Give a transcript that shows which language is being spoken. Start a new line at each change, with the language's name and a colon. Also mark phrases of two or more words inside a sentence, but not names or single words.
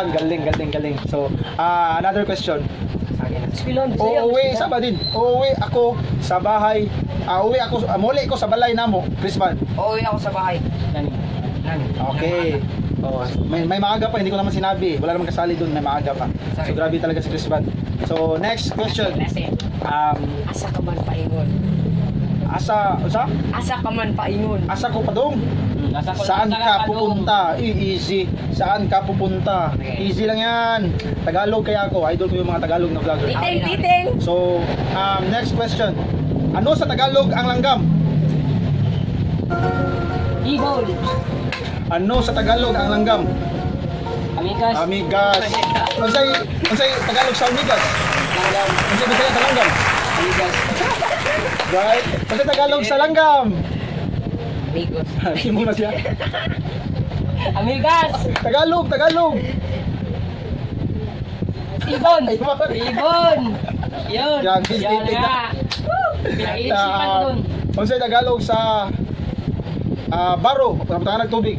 Filipino: Galing. So, another question. Uuwi sa ba din? Uuwi ako sa bahay.
Cebuano: Muli ko sa balay namo, Chrisman.
Filipino: Uuwi ako sa bahay. Nani. Okay. Oh, may maaga pa, hindi ko naman sinabi. Wala namang kasali doon, may maaga pa. So grabe talaga si Chrisman.
English: So next question.
Cebuano: Asa ka man paingon. Asa ka man paingon. Asa ko padong?
Filipino: Saan ka pupunta? Easy. Saan ka pupunta? Easy lang yan. Tagalog kaya ako. Idol ko yung mga Tagalog na vlogger.
English: Titing. So, next question.
Filipino: Ano sa Tagalog ang langgam? Ibon. Ano sa Tagalog ang langgam?
Cebuano: Amigas. Unsay Tagalog sa amigas? Langgam. Unsay Bisaya sa langgam? Amigas. Right? Unsay Tagalog sa langgam? Amigos. Simo na siya. Amigas. Tagalog.
Filipino: Ibon. Yun. Yan, Yan nga. Pinag-iisipan dun.
Cebuano: Unsay Tagalog sa baro, pagkatangan ng tubig?